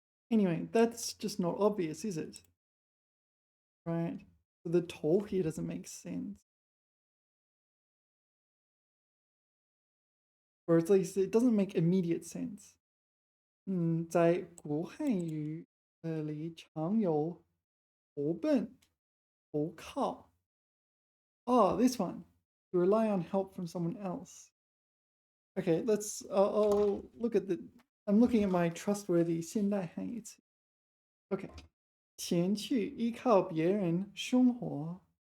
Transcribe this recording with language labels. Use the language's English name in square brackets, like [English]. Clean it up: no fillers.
[English] Anyway, that's just not obvious, is it? Right? So the 头 here doesn't make sense. Or at least it doesn't make immediate sense. [Chinese] 在古汉语里常有投奔、投靠. [English] Oh, this one. To rely on help from someone else. Okay, let's. I'll look at the. I'm looking at my trustworthy 现代汉语词. [Chinese] Okay. 前去依靠别人生活.